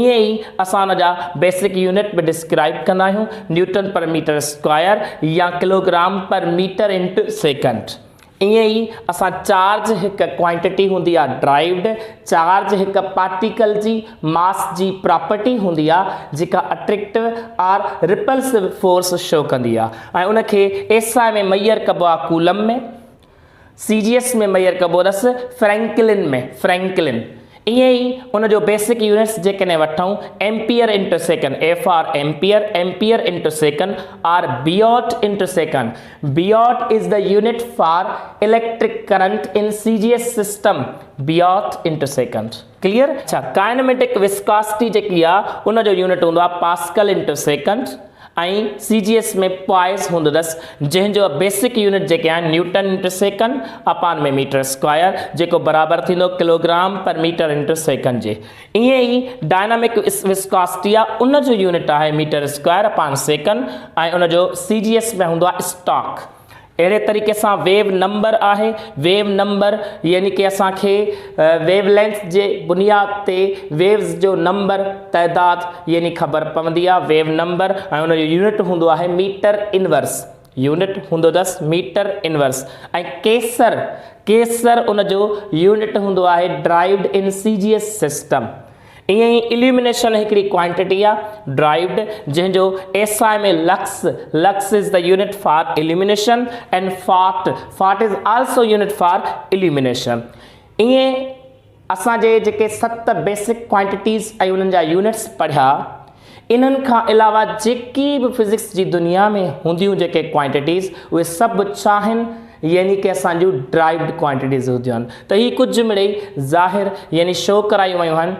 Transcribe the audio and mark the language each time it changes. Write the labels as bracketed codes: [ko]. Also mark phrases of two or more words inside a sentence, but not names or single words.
[sd] ईअं ई असां उन जा [en] basic unit [sd] बि डिस्क्राइब कंदा आहियूं [en] newton per meter square [sd] या [en] kilogram per meter into second. [sd] ईअं ई असां चार्ज हिकु क्वांटिटी हूंदी आहे ड्राइव्ड, चार्ज हिकु पार्टिकल जी मास जी प्रॉपर्टी हूंदी आहे जेका अट्रैक्टिव और [en] repulsive force show [sd] कंदी आहे ऐं उनखे एसआई में मैयर कबो आहे कूलम में, सीजीएस में मैयर कबो अथसि फ्रैंकलिन में, फ्रैंकलिन। ईअं ई उन जो [en] basic units [sd] जेकॾहिं वठूं [en] ampere into second, A for ampere, ampere into second [sd] और [en] biot into second. Biot is the unit for electric current in CGS system, biot into second. [sd] क्लियर। अच्छा, [en] kinematic viscosity [sd] जेकी आहे उन जो यूनिट हूंदो आहे [en] pascal into second [sd] ऐं सीजीएस में पॉइस हूंदो अथसि जंहिंजो [en] basic unit [sd] जेके आहिनि [en] newton into second upon [sd] में [en] meter square [sd] जेको बराबरि थींदो [en] kilogram per meter into second [sd] जे। ईअं ई [en] dynamic viscosity [sd] आहे उन जो यूनिट आहे [en] meter square upon second [sd] ऐं उन जो सीजीएस में हूंदो आहे स्टॉक। अड़े तरीक़े से [en] wave number [sd] है, [en] wave number [sd] यानी कि असांखे वेवलेंथ के बुनियाद ते वेव्स जो नंबर तइदाद यानी खबर पवंदी आहे। [en] wave number [sd] ऐं उन जो यूनिट हूंदो आहे [en] meter inverse, [sd] यूनिट हूंदो अथसि [en] meter inverse. [sd] ऐं केसर, केसर उन जो यूनिट हूंदो आहे [en] derived in CGS system. [sd] ईअं ई इल्यूमिनेशन हिकिड़ी क्वांटिटी आहे ड्राइव्ड, जंहिंजो SI में लक्स, [en] lux is the unit for illumination and phot, phot is also unit for illumination. [sd] ईअं असांजे जेके 7 [en] basic quantities [sd] ऐं उन्हनि जा यूनिट्स पढ़िया, इन्हनि खां अलावा जेकी बि फिज़िक्स जी दुनिया में हूंदियूं जेके क्वांटिटीज़ उहे सभु छा आहिनि, यानी कि असांजूं [en] derived quantities [sd] हूंदियूं आहिनि। त ही कुझु मिड़ेई ज़ाहिर यानी शो करायूं वयूं आहिनि।